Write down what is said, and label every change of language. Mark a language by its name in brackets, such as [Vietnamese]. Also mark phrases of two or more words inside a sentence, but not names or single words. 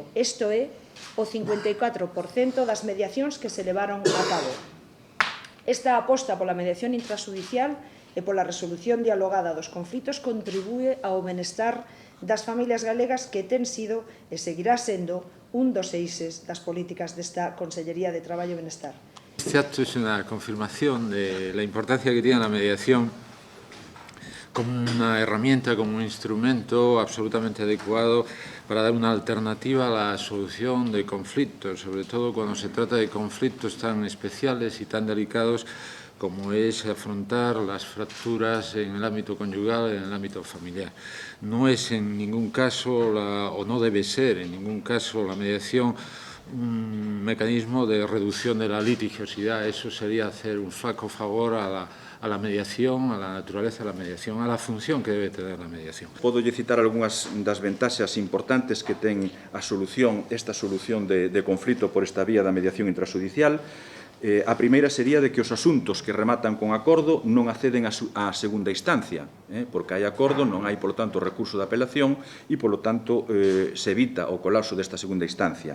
[Galician] Isto é o 54% das mediacións que se levaron a cabo. Esta aposta pola mediación intraxudicial e pola resolución dialogada dos conflitos contribúe ao benestar das familias galegas que ten sido e seguirá sendo un dos eixes das políticas desta Consellería de Traballo e Benestar. [Spanish] Este acto es una confirmación de la importancia que tiene la mediación como una herramienta, como un instrumento absolutamente adecuado para dar una alternativa a la solución de conflictos, sobre todo cuando se trata de conflictos tan especiales y tan delicados como es afrontar las fracturas en el ámbito conyugal, en el ámbito familiar. No es en ningún caso, o no debe ser en ningún caso, la mediación un mecanismo de reducción de la litigiosidad. Eso sería hacer un flaco favor a la mediación, a la naturaleza de la mediación, a la función que debe tener la mediación. [Galician] Podo lle citar algunhas das ventaxas importantes que ten esta solución de conflito por esta vía da mediación intraxudicial. A primeira sería de que os asuntos que rematan con acordo non acceden á segunda instancia, porque hai acordo, non hai, polo tanto, recurso de apelación e, polo tanto, se evita o colapso desta segunda instancia.